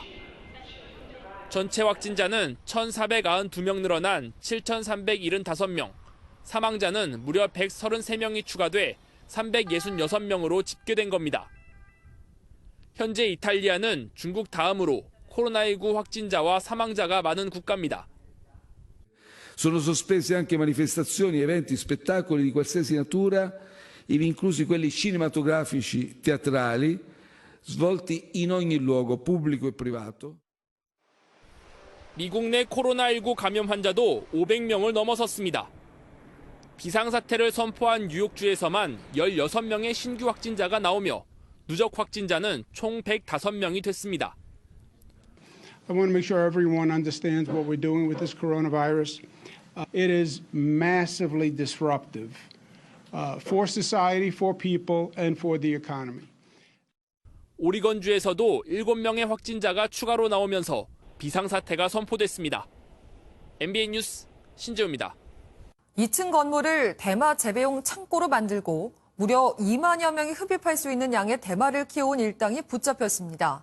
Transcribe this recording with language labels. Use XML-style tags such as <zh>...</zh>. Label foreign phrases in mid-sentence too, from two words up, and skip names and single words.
<ko>전체 확진자는 1,492명 늘어난 7,375명, 사망자는 무려 133명이 추가돼 366명으로 집계된 겁니다. 현재 이탈리아는 중국 다음으로 코로나19 확진자와 사망자가 많은 국가입니다.</ko> <it>Sono sospese anche manifestazioni, eventi, spettacoli di qualsiasi natura, ivi inclusi quelli cinematografici, teatrali, svolti in ogni luogo, pubblico e privato.</it> <ko>미국 내 코로나19 감염 환자도 500명을 넘어섰습니다. 비상사태를 선포한 뉴욕주에서만 16명의 신규 확진자가 나오며 누적 확진자는 총 105명이 됐습니다.</ko> <en>I want to make sure everyone understands what we're doing with this coronavirus. It is massively disruptive for society, for people, and for the economy.</en> <ko>오리건주에서도 7명의 확진자가 추가로 나오면서 비상사태가 선포됐습니다. MBN 뉴스 신재우입니다. 2층 건물을 대마 재배용 창고로 만들고 무려 2만여 명이 흡입할 수 있는 양의 대마를 키워온 일당이 붙잡혔습니다.</ko>